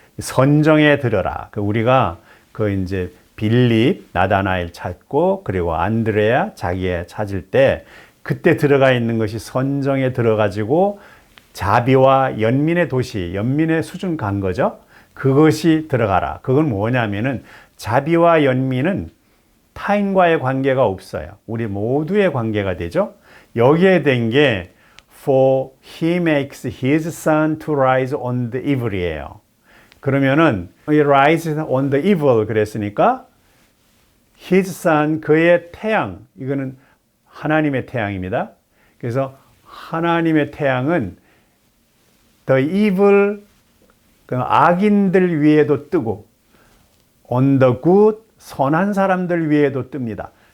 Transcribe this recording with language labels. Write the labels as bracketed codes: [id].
[ko] 선정에 들어라. 우리가 그 이제 빌립, 나다나엘 찾고 그리고 안드레아 자기애 찾을 때 그때 들어가 있는 것이 선정에 들어가지고 자비와 연민의 도시, 연민의 수준 간 거죠. 그것이 들어가라. 그건 뭐냐면은 자비와 연민은 타인과의 관계가 없어요. 우리 모두의 관계가 되죠. 여기에 된 게 [en] For he makes his sun to rise on the evil이에요. [ko] 그러면은 [en] he rises on the evil [ko] 그랬으니까 [en] his sun [ko] 그의 태양 이거는 하나님의 태양입니다. 그래서 하나님의 태양은 the evil 악인들 위에도 뜨고 [en] on the good [ko] 선한 사람들 위에도 뜹니다.